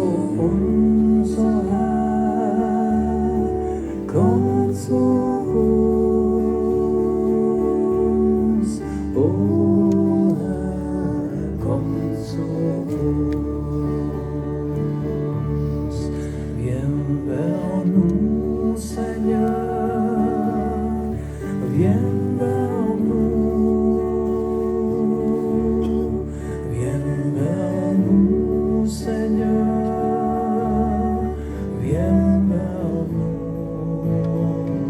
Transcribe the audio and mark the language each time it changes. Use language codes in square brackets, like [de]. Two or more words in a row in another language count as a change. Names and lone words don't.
[de] unser Herr, komm zu uns. O Herr, komm zu uns. [fr] Viens vers nous, Seigneur, viens vers nous. Viens vers nous, Seigneur, viens vers nous.